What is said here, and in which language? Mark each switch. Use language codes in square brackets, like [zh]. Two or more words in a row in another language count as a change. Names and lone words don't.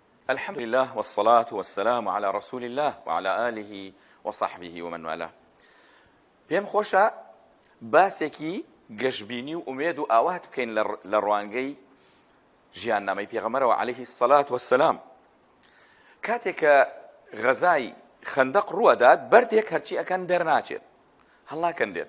[ar] الحمد لله والصلاة والسلام على رسول الله وعلى آله وصحبه ومن والاه. [ckb] پێم خۆشە باسێکی گەشتبینی و ئومێد و ئاوات بکەین لە ڕوانگەی ژیاننامەی پێغەمبەرەوە [ar] عەلەیهی السەڵات وەسسەلام. [ckb] کاتێک کە غەزای خەندەق ڕووەدات بەردێک هەرچی ئەکەن دەرناچێت، هەڵناکەن دێت.